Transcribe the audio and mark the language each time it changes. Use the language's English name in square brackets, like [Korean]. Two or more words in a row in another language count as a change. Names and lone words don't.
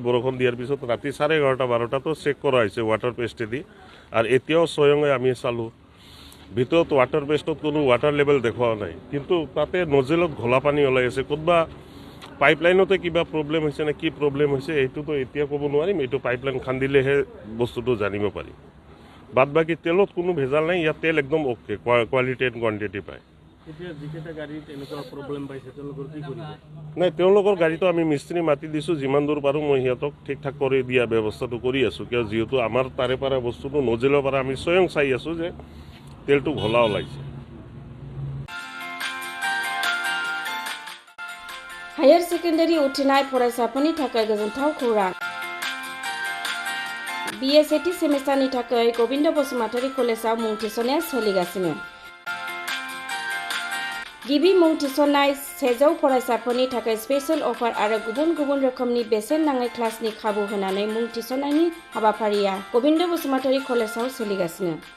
[Assamese] বৰষুণ দিয়াৰ পিছত ৰাতি 11:30 12টাতো চেক কৰা হৈছে ৱাটাৰ পেষ্টেদি আৰু এতিয়াও স্বয়ঙে আমি চালোঁ ভিতৰত ৱাটাৰ পেষ্টত কোনো [English] water level [Assamese] দেখুওৱা নাই কিন্তু তাতে নজেলত ঘোলা পানী ওলাই আছে ক'তবা পাইপলাইনতে কিবা প্ৰব্লেম হৈছে নে কি প্ৰব্লেম হৈছে এইটোতো এতিয়া ক'ব নোৱাৰিম এইটো পাইপলাইন খান্দিলেহে বস্তুটো জানিব পাৰিম বাদ বাকী তেলত কোনো ভেজাল নাই ইয়াত তেল একদম অ'কে [English] quality and quantity [Assamese] পায় নাই তেওঁলোকৰ গাড়ীটো আমি মিস্ত্ৰী মাতি দিছোঁ যিমান দূৰ পাৰোঁ মই সিহঁতক ঠিক ঠাক কৰি দিয়া ব্যৱস্থাটো কৰি আছোঁ কিয় যিহেতু আমাৰ তাৰে পৰা বস্তুটো নজেলৰ পৰা আমি স্বয়ং চাই আছোঁ যে তেলটো ঘোলা ওলাইছে [Bodo] हायर सेकेन्डारि उथ्रिनाय फरायसाफोरनि थाखाय गोजोनथाव खौरां BSAT सेमेस्टारनि थाखाय गोविन्द बसुमतारी कलेजाव मुं थिसननाया सोलिगासिनो गिबि मुं थिसननाय 100 फरायसाफोरनि थाखाय स्पेशल अफार आरो गुबुन गुबुन रोखोमनि बेसेन नाङै क्लासनि खाबु होनानै मुं थिसननायनि हाबाफारिया गोविन्द बसुमतारी कलेजाव सोलिगासिनो